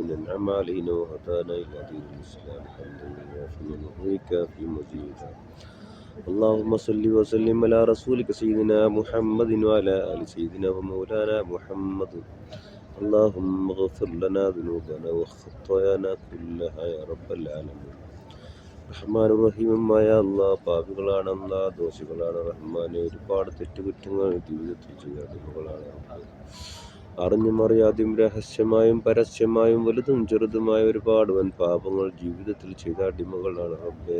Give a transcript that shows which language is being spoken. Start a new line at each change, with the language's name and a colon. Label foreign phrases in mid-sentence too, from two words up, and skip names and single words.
Arabic: أنعم علينا وهدانا إلى دين الإسلام حمدا يوافي ويكافي مزيدا. اللهم صل وسلم على رسولك سيدنا محمد وعلى آل سيدنا ومولانا محمد. اللهم اغفر لنا ذنوبنا وخطايانا كلها يا رب العالمين.
Malayalam: റഹ്മാനും റഹീമുമായ അല്ലാഹ്, പാപികളാണ് അല്ലാഹ്, ദോഷികളാണ് റഹ്മാനെ. ഒരുപാട് തെറ്റുകുറ്റങ്ങൾ ജീവിതത്തിൽ ചെയ്ത അടിമകളാണ്. അറിഞ്ഞും അറിയാതെയും രഹസ്യമായും പരസ്യമായും വലുതും ചെറുതുമായ ഒരുപാട് വൻ പാപങ്ങൾ ജീവിതത്തിൽ ചെയ്ത അടിമകളാണ് റബ്ബേ.